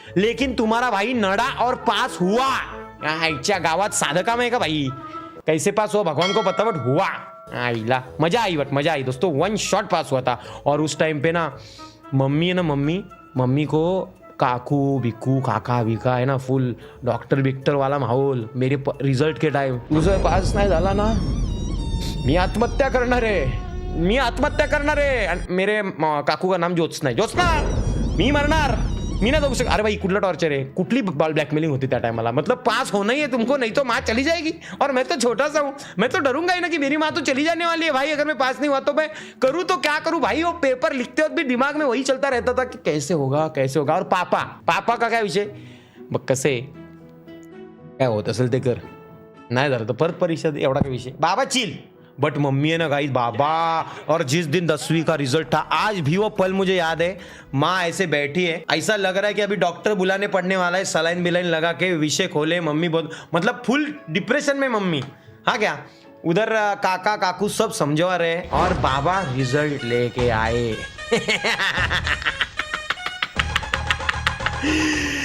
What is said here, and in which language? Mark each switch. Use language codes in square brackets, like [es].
[hi] लेकिन तुम्हारा भाई नडा और पास हुआ। [mr] आईच्या गावात साधं काम [hi] है का भाई, कैसे पास हुआ भगवान को पता, बट हुआ। आईला मजा आई दोस्तों, 1 शॉट पास हुआ था। और उस टाइम पे ना मम्मी है ना, मम्मी को काकू बिकू काका विका है ना, फुल डॉक्टर बिक्टर वाला माहौल। मेरे रिजल्ट के टाइम, [mr] तुझं पास नाही झाला ना, मी आत्महत्या करणार आहे। [hi] मेरे काकू का नाम [mr] ज्योत्सना, मी मरणार, मी ना जाऊ अरे भाई कुठला टॉर्चर है, कुठली ब्लॅकमेलिंग होती त्या टाइमला। [hi] मतलब पास होना ही है तुमको, नहीं तो माँ चली जाएगी। और मैं तो छोटा सा हूँ, मैं तो डरूंगा ही ना कि मेरी माँ तो चली जाने वाली है भाई, अगर मैं पास नहीं हुआ तो मैं करूँ तो क्या करूँ भाई। वो पेपर लिखते वक्त भी दिमाग में वही चलता रहता था कि कैसे होगा। और पापा का [mr] काय विषय, मग कसे काय होत असेल ते कर, नाही झालं तर परत परीक्षा एवढा काय विषय, बाबा चिल। [hi] बट मम्मी है ना गाइस बाबा, और जिस दिन 10वीं का रिजल्ट था, आज भी वो पल मुझे याद है। माँ ऐसे बैठी है, ऐसा लग रहा है कि अभी डॉक्टर बुलाने पड़ने वाला है, सलाइन बिलाइन लगा के विषय खोले। मम्मी बहुत मतलब फुल डिप्रेशन में मम्मी, हाँ क्या, उधर काका काकू सब समझवा रहे, और बाबा रिजल्ट लेके आए।